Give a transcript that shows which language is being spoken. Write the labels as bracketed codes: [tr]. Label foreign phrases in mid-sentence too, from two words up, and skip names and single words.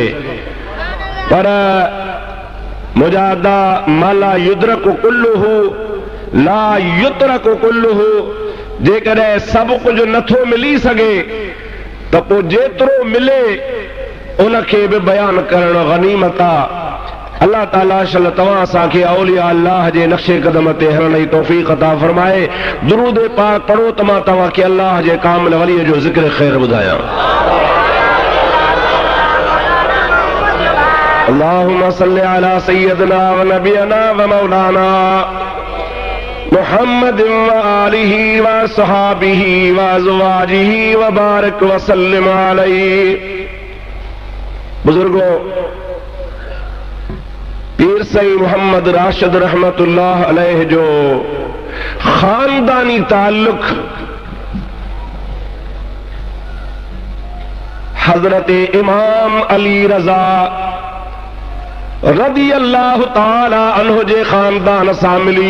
[sd] पर [ar] مجادة ما لا يدرك كله لا يترك كله, [sd] जेकॾहिं सभु कुझु नथो मिली सघे त पोइ जेतिरो मिले उनखे बि बयानु करणु गनीमत आहे। अल्लाह ताला शल तव्हां असांखे औलिया अल्लाह जे नक्शे कदम ते हलण जी तौफ़ीक़ अता फरमाए। दुरूद पाक पढ़ो त मां तव्हांखे अल्लाह जे कामिल वलीअ जो ज़िक्र ख़ैर ॿुधायां। [ar] اللهم صل على سيدنا ونبينا ومولانا محمد وآله وصحبه وأزواجه وبارك وسلم عليه. [sd] बुजुर्गों, पीर साईं मोहम्मद राशिद [ar] رحمة الله عليه [sd] जो खानदानी ताल्लुक हजरत इमाम अली रजा [ar] رضي الله تعالى عنه [sd] जे खानदान सां मिली।